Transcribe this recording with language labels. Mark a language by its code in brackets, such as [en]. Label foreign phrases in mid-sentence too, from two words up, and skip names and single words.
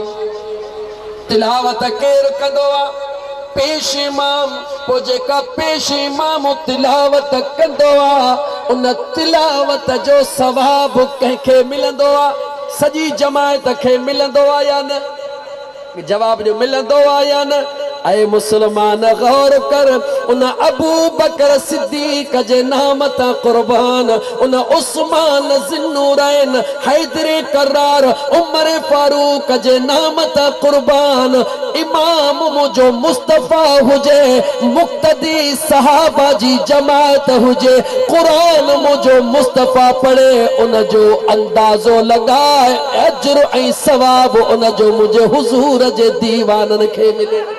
[sd] तिलावत केर कंदो आ? पेश इमाम। पो जेका पेश इमाम तिलावत कंदो आ, उन तिलावत जो सवाब कंहिंखे मिलंदो आ? सजी जमायत खे मिलंदो आ या न? जवाब ॾियो, मिलंदो आ या न? ऐ मुसलमान गौर कर, उन अबू बकर सिद्दीक जे नाम ता कुर्बान, उन उस्मान ज़िन्नूरैन, हैदर करार, उमर फारूक जे नाम ता कुर्बान। इमाम मुझो मुस्तफ़ा हुजे, मुक्तदी सहाबा जी जमात हुजे, कुरान मुझो मुस्तफ़ा पढ़े, उन जो अंदाज़ो लगाए अजर ऐं सवाब उन जो मुझे हुजूर जे दीवानन खे मिले।